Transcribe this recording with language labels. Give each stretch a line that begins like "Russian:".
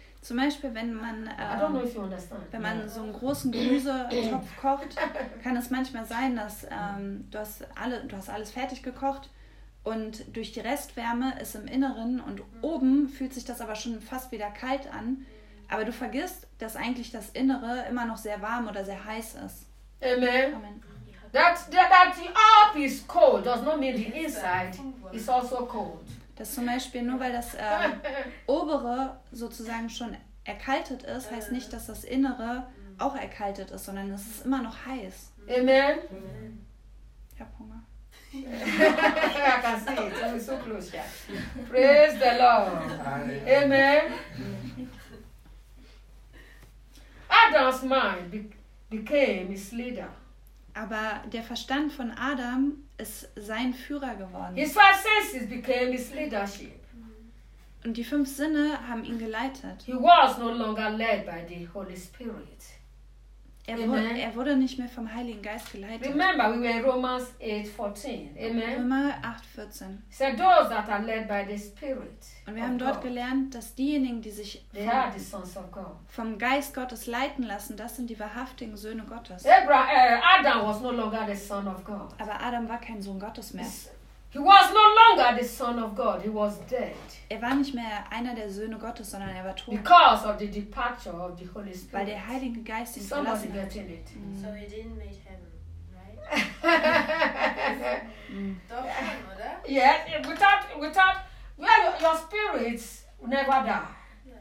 German: Zum Beispiel, wenn man, man so einen großen Gemüsetopf kocht, kann es manchmal sein, dass du hast alles fertig gekocht und durch die Restwärme ist im Inneren und oben fühlt sich das aber schon fast wieder kalt an. Aber du vergisst, dass eigentlich das Innere immer noch sehr warm oder sehr heiß ist. Amen. Amen.
English: That the up is cold does not mean the inside is also cold.
German: Dass zum Beispiel nur weil das obere sozusagen schon erkaltet ist, heißt nicht, dass das Innere auch erkaltet ist, sondern es ist immer noch heiß. Amen. Ich hab Hunger.
English: I can see it. I'm so close. Yeah. Praise the Lord. Amen. Adam's mind became his leader.
German: Aber der Verstand von Adam ist sein Führer geworden.
English: His five senses became his leadership.
German: Und die fünf Sinne haben ihn geleitet.
English: He was no longer led by the Holy Spirit.
German: Er wurde nicht mehr vom Heiligen Geist geleitet.
English: Remember, we were in Romans 8:14. Amen.
German: Römer 8:14.
English: He said, those that are led by the Spirit.
German: Und wir haben dort gelernt, dass diejenigen, die sich vom Geist Gottes leiten lassen, das sind die wahrhaftigen Söhne Gottes.
English: Adam was no longer the son of God.
German: Aber Adam war kein Sohn Gottes mehr.
English: He was no longer the son of God. He was dead.
German: Er war nicht mehr einer der Söhne Gottes, sondern er war tot.
English: Because of the departure of the Holy Spirit.
German: Weil der Heilige Geist ihn verlassen hat.
English: So he didn't make heaven, right?
German: Doch,
English: yeah.
German: Oder?
English: Yeah. Without well, your spirits never die.